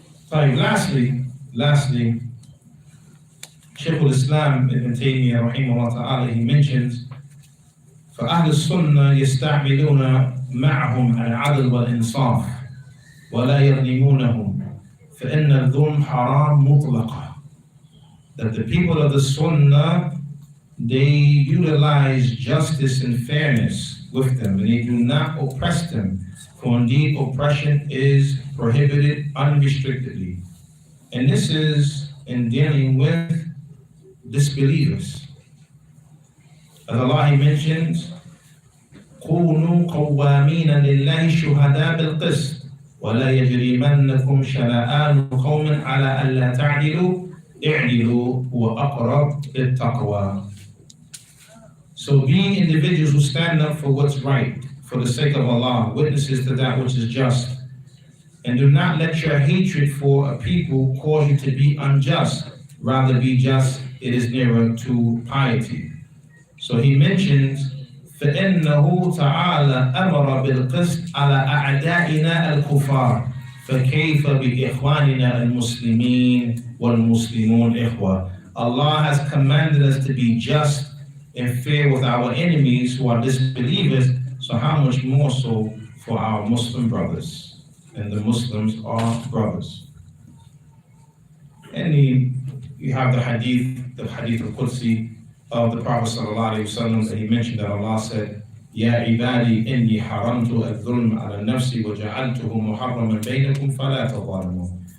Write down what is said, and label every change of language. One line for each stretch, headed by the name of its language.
Arabic: طيب,
English: lastly,
Arabic: Shaykh al-Islam Ibn Taymiyyah rahimahullah ta'ala,
English: he mentions
Arabic: فأهل السنة يستعملون معهم العدل والإنصاف ولا يظلمونهم فإن الظلم حرام مطلقا.
English: That the people of the Sunnah, they utilize justice and fairness with them, and they do not oppress them, for indeed oppression is prohibited unrestrictedly. And this is in dealing with disbelievers. As Allah mentions,
Arabic: كونوا قوامين لله شهداء بالقسط ولا يجرمنكم شنآن قوم على ألا تعدلوا اعدلوا هو أقرب للتقوى.
English: So being individuals who stand up for what's right, for the sake of Allah, witnesses to that which is just, and do not let your hatred for a people cause you to be unjust, rather be just, it is nearer to piety. So he mentions
Arabic: فإنه تعالى أمر بالقسط على أعدائنا الكفار فكيف بإخواننا المسلمين والمسلمون إخوة.
English: Allah has commanded us to be just and fair with our enemies who are disbelievers, so how much more so for our Muslim brothers? And the Muslims are brothers. And you have the hadith al-Qudsi of the Prophet ﷺ that he mentioned that Allah said,
Arabic: يا عبادي إني حرمت الظلم على نفسي وجعلته محرما بينكم فلا تظالموا.